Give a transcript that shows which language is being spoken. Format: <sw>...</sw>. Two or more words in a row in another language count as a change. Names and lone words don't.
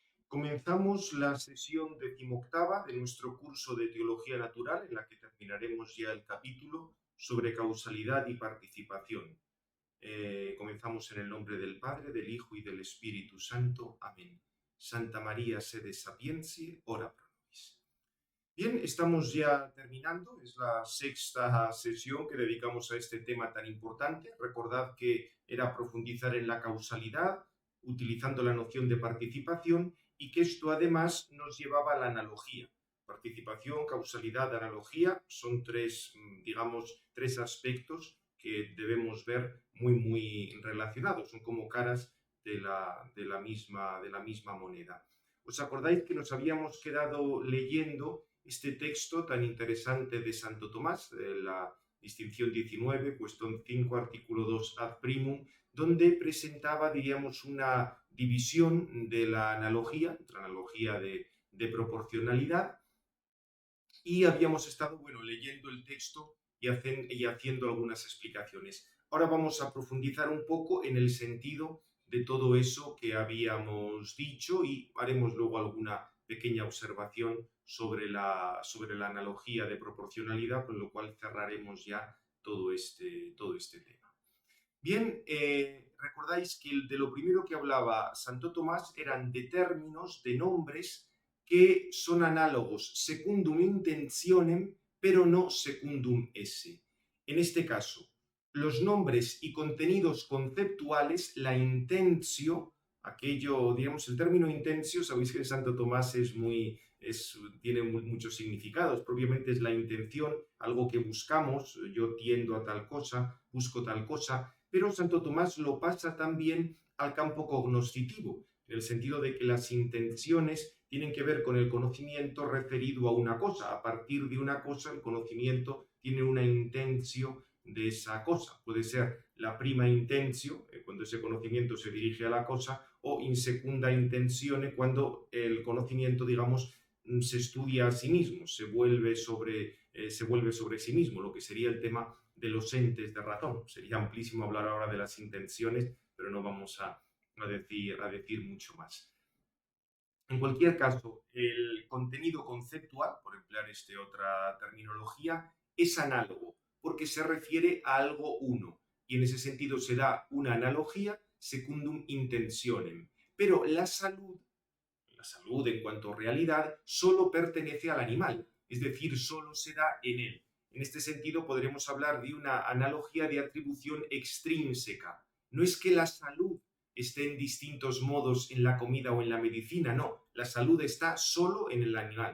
<es>Comenzamos la sesión decimoctava de nuestro curso de Teología Natural, en la que terminaremos ya el capítulo sobre causalidad y participación. Comenzamos en el nombre del Padre, del Hijo y del Espíritu Santo. Amén.</es> <la>Santa María, sede sapientiae, ora pro nobis.</la> <es>Bien, estamos ya terminando. Es la sexta sesión que dedicamos a este tema tan importante. Recordad que era profundizar en la causalidad, utilizando la noción de participación, y que esto además nos llevaba a la analogía. Participación, causalidad, analogía son tres aspectos que debemos ver muy relacionados. Son como caras de la misma moneda. ¿Os acordáis que nos habíamos quedado leyendo este texto tan interesante de Santo Tomás, la distinción 19, cuestión 5, artículo 2</es> <la>ad primum,</la> <es>donde presentaba, diríamos, una división de la analogía de proporcionalidad, y habíamos estado, leyendo el texto y haciendo algunas explicaciones. Ahora vamos a profundizar un poco en el sentido de todo eso que habíamos dicho y haremos luego alguna pequeña observación sobre la analogía de proporcionalidad, con lo cual cerraremos ya todo este tema. Bien, recordáis que de lo primero que hablaba Santo Tomás eran de términos, de nombres que son análogos</es> <la>secundum intentionem,</la> <es>pero no</es> <la>secundum esse.</la> <es>En este caso, los nombres y contenidos conceptuales, la intentio, aquello, digamos, el término intentio, sabéis que en Santo Tomás tiene muchos significados. Propiamente es la intención, algo que buscamos, yo tiendo a tal cosa, busco tal cosa, pero Santo Tomás lo pasa también al campo cognoscitivo, en el sentido de que las intenciones tienen que ver con el conocimiento referido a una cosa. A partir de una cosa, el conocimiento tiene una intentio de esa cosa. Puede ser la</es> <la>prima intentio,</la> <es>cuando ese conocimiento se dirige a la cosa, o</es> <la>in secunda intenzione,</la> <es>cuando el conocimiento, digamos, se estudia a sí mismo, se vuelve sobre sí mismo, lo que sería el tema de los entes de razón. Sería amplísimo hablar ahora de las intenciones, pero no vamos a decir mucho más. En cualquier caso, el contenido conceptual, por emplear otra terminología, es análogo, porque se refiere a algo uno, y en ese sentido se da una analogía</es> <la>secundum intentionem.</la> <es>Pero la salud en cuanto a realidad solo pertenece al animal, es decir, solo se da en él. En este sentido podremos hablar de una analogía de atribución extrínseca. No es que la salud esté en distintos modos en la comida o en la medicina, no, la salud está solo en el animal.</es>